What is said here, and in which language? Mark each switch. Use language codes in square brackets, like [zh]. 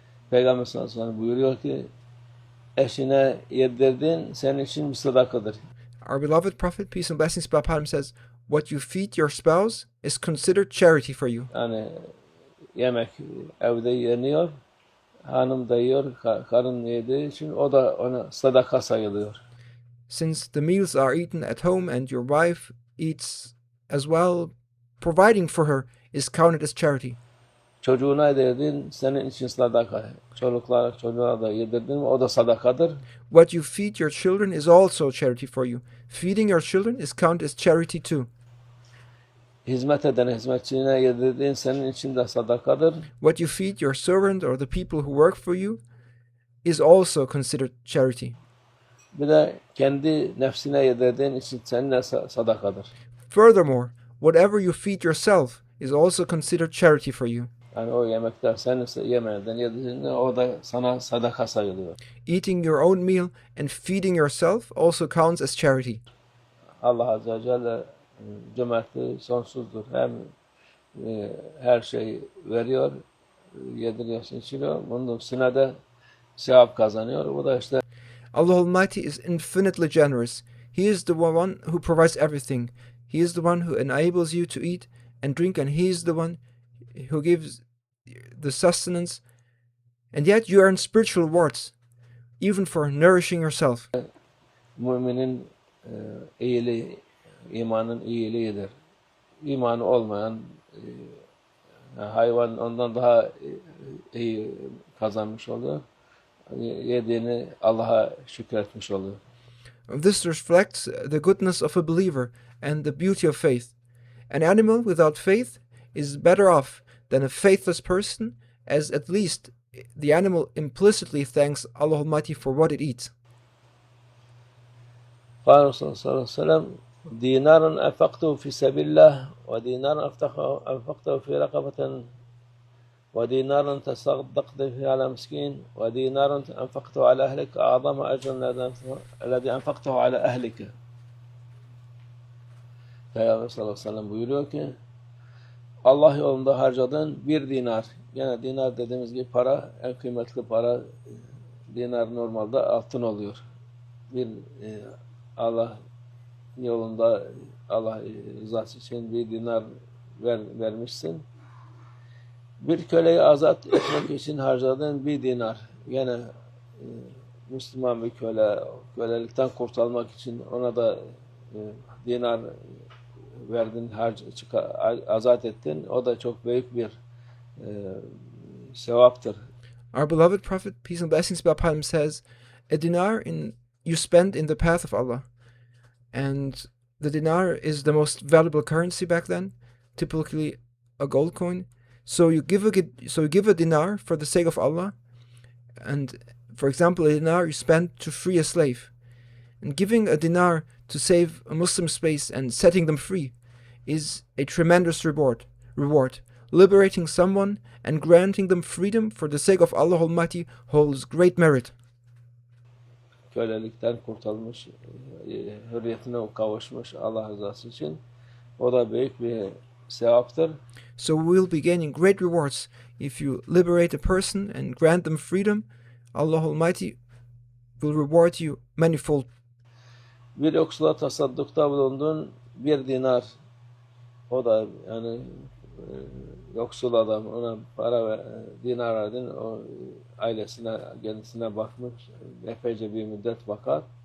[tr] Peygamber sallallahu aleyhi ve sellem buyuruyor ki eşine yedirdiğin senin için bir sadakadır. [en] Our beloved Prophet, peace and blessings be upon him, says, what you feed your spouse is considered charity for you. [tr] Yani yemek evde yeniyor, hanım da yiyor, karın yediği için o da ona sadaka sayılıyor. [en] Since the meals are eaten at home and your wife eats as well, providing for her is counted as charity. [tr] Çocuğuna yedirdin senin için sadaka. Çocuğa da yedirdin o da sadakadır. [en] What you feed your children is also charity for you. Feeding your children is counted as charity too. [tr] Hizmet eden hizmetçine yedirdiğin senin için de sadakadır. [en] What you feed your servant or the people who work for you is also considered charity. [tr] Bir de kendi nefsine yedirdiğin için senin de sadakadır. [en] Furthermore, whatever you feed yourself is also considered charity for you. [tr] Yani o yemekler senin yemeğinden yedirdiğinde o da sana sadaka sayılıyor. [en] Eating your own meal and feeding yourself also counts as charity. [tr] Allah Azze ve Celle cömertliği sonsuzdur. Hem her şeyi veriyor, yediriyorsun, içiriyor. Bunun üstüne de sevap kazanıyor. Bu da işte [en] Allah Almighty is infinitely generous. He is the one who provides everything. He is the one who enables you to eat and drink, and He is the one who gives the sustenance. And yet you earn spiritual rewards, even for nourishing yourself. [tr] müminin iyiliği, imanın iyiliğidir. İmanı olmayan hayvan ondan daha iyi kazanmış oluyor. Yediğini Allah'a şükretmiş oluyor. [en] This reflects the goodness of a believer and the beauty of faith. An animal without faith is better off than a faithless person, as at least the animal implicitly thanks Allah Almighty for what it eats. [ar] قال صلى الله عليه وسلم دينار أنفقته في سبيل الله ودينار أنفقته في رقبة ودينار تصدقت به على مسكين ودينار أنفقته على أهلك أعظم أجر الذي أنفقته على أهلك. [tr] Peygamber sallallahu aleyhi ve sellem buyuruyor ki Allah yolunda harcadığın bir dinar, yani dinar dediğimiz gibi para, en kıymetli para, dinar normalde altın oluyor. Bir Allah yolunda Allah rızası için bir dinar vermişsin. Bir köleyi azat etmek için harcadığın bir dinar, yani Müslüman bir köle, kölelikten kurtulmak için ona da dinar verdin, azat ettin. O da çok büyük bir sevaptır. [en] Our beloved Prophet, peace and blessings be upon him, says, a dinar you spend in the path of Allah. And the dinar is the most valuable currency back then, typically a gold coin. So you give a dinar for the sake of Allah. And for example, a dinar you spend to free a slave. And giving a dinar to save a Muslim space and setting them free is a tremendous reward. Liberating someone and granting them freedom for the sake of Allah Almighty holds great merit. [tr] Kölelikten kurtulmuş, hürriyetine kavuşmuş Allah rızası için. O da büyük bir sevaptır. [en] So we will be gaining great rewards if you liberate a person and grant them freedom. Allah Almighty will reward you manifold. [tr] Bir yoksula tasaddukta bulundun, bir dinar, o da yani yoksul adam, ona dinar verdin, o ailesine, kendisine bakmış, epeyce bir müddet bakar.